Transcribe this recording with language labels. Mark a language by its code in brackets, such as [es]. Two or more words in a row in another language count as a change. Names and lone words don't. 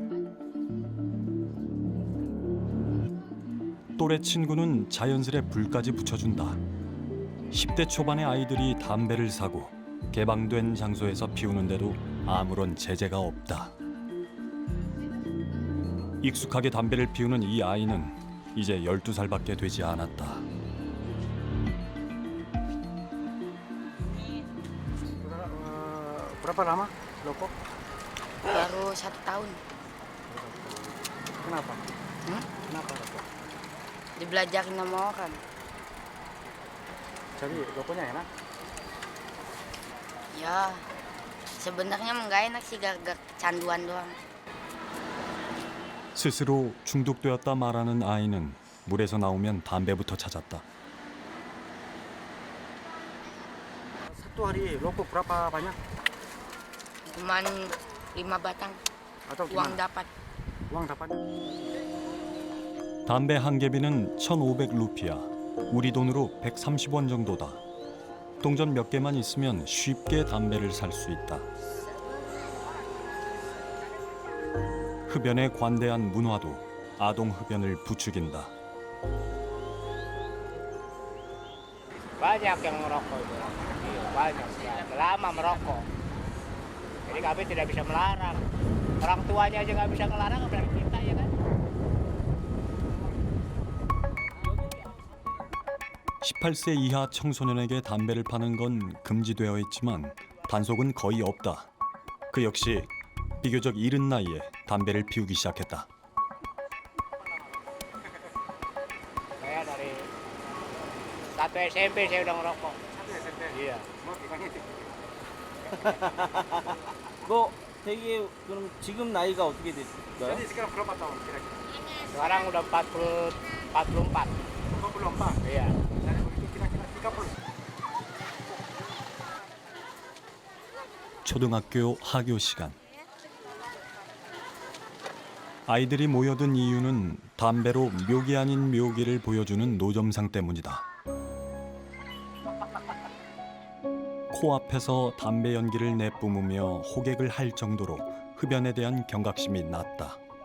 [ko] 또래 친구는 자연스레 불까지 붙여준다. 10대 초반의 아이들이 담배를 사고 개방된 장소에서 피우는데도 아무런 제재가 없다. 익숙하게 담배를 피우는 이 아이는 이제 12살밖에 되지 않았다. [id] Berapa lama rokok? Baru 1 tahun. Kenapa? Kenapa rokok? Dibelajarin sama orang. Jadi rokoknya enak? Ya, sebenarnya nggak enak sih, gak kecanduan doang. [ko] 스스로 중독되었다 말하는 아이는 물에서 나오면 담배부터 찾았다. [id] Satu hari rokok berapa banyak? Cuman 5 batang Atau uang gimana? dapat. Uang dapat? [ko] 담배 한 개비는 1,500 루피아, 우리 돈으로 130원 정도다. 동전 몇 개만 있으면 쉽게 담배를 살 수 있다. 흡연에 관대한 문화도 아동 흡연을 부추긴다. [id] Banyak yang merokok itu. Iya, banyak sekali. Lama merokok. Jadi kami tidak bisa melarang. Orang tuanya aja nggak bisa ngelarang, apalagi kita ya kan. [ko] 18세 이하 청소년에게 담배를 파는 건 금지되어 있지만 단속은 거의 없다. 그 역시 비교적 이른 나이에 담배를 피우기 시작했다. [id] Saya dari 1 SMP saya udah ngerokok. Satu SMP. Iya. Mau gimana itu? [ko] 뭐 되게 그럼 지금 나이가 어떻게 됐을까요? [id] Jadi sekarang berapa tahun kira-kira? Sekarang udah 44. 24. Iya. Dari begitu kira-kira 30. [ko] 초등학교 하교 시간. 아이들이 모여든 이유는 담배로 묘기 아닌 묘기를 보여주는 노점상 때문이다. 코앞에서 담배 연기를 내뿜으며 호객을 할 정도로 흡연에 대한 경각심이 낮다.